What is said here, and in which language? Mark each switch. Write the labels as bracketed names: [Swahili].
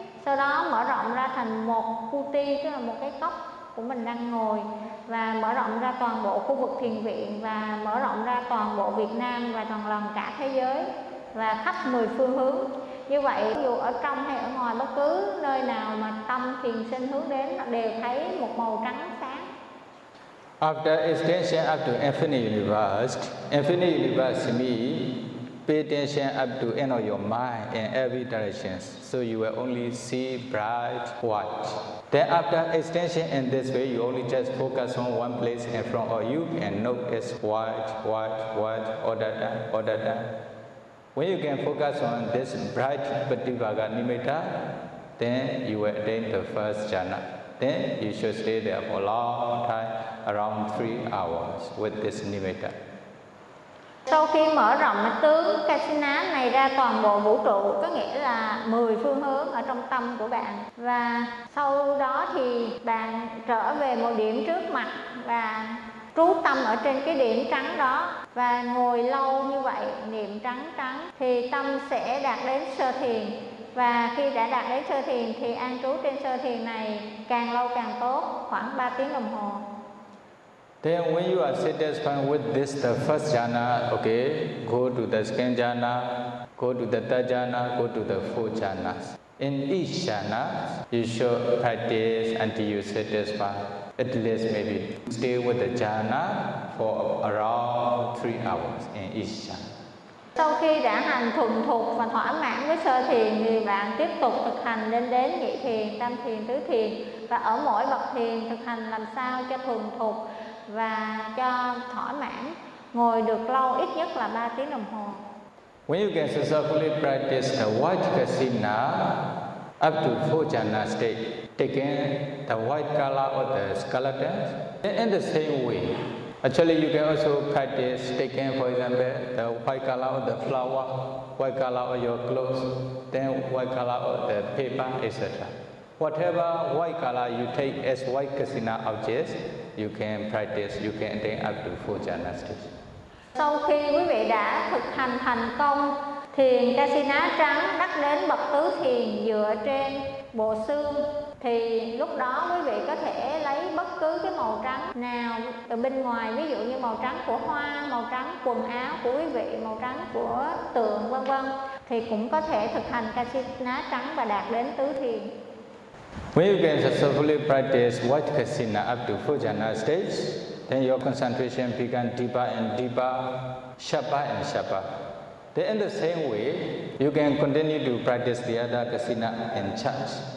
[Vietnamese] sau đó mở rộng ra thành một kuti, tức là một cái cốc của mình đang ngồi, và mở rộng ra toàn bộ khu vực thiền viện, và mở rộng ra toàn bộ Việt Nam và toàn lòng cả thế giới và khắp 10 phương hướng. Như vậy dù ở trong hay ở ngoài, bất cứ nơi nào mà tâm thiền sinh hướng đến đều thấy một màu trắng sáng. [English] After extension up to infinite universe means pay attention up to end of your mind in every direction, so you will only see bright white. Then after extension in this way, you only just focus on one place in front of you and know it's white, white, white, odada. When you can focus on this bright pratibhaga nimitta, then you will attain the first jhana. Then you should stay there for a long time, around 3 hours with this nimitta. [Vietnamese] Sau khi mở rộng tướng Kasina này ra toàn bộ vũ trụ, có nghĩa là 10 phương hướng ở trong tâm của bạn, và sau đó thì bạn trở về một điểm trước mặt và trú tâm ở trên cái điểm trắng đó và ngồi lâu như vậy, niệm trắng trắng, thì tâm sẽ đạt đến sơ thiền. Và khi đã đạt đến sơ thiền thì an trú trên sơ thiền này càng lâu càng tốt, khoảng 3 tiếng đồng hồ. [English] Then when you are satisfied with this, the first jhana, okay, go to the second jhana, go to the third jhana, go to the fourth jhana. In each jhana, you should practice until you satisfy. At least maybe stay with the jhana for around 3 hours in each jhana. [Vietnamese] Sau khi đã hành thuần thục và thỏa mãn với sơ thiền thì bạn tiếp tục thực hành lên đến nhị thiền, tam thiền, tứ thiền, và ở mỗi bậc thiền thực hành làm sao cho thuần thục và cho thỏa mãn, ngồi được lâu ít nhất là 3 tiếng đồng hồ. [English] When you can successfully practice the white kasina up to 4 jhana state, taking the white color of the skeleton, in the same way, actually you can also practice taking, for example, the white color of the flower, white color of your clothes, then white color of the paper, etc. Whatever white color you take as white kasina objects, you can practice, you can attain up to 4 jhana states. [Vietnamese] Sau khi quý vị đã thực hành thành công thiền kasina trắng, đắc đến bậc tứ thiền dựa trên bộ xương, thì lúc đó quý vị có thể lấy bất cứ cái màu trắng nào từ bên ngoài, ví dụ như màu trắng của hoa, màu trắng quần áo của quý vị, màu trắng của tượng, vân vân, thì cũng có thể thực hành kasina trắng và đạt đến tứ thiền. [English] When you can successfully practice white kasina up to four jhana states, Then your concentration becomes deeper and deeper, sharper and sharper. Then in the same way, you can continue to practice the other kasina and chant.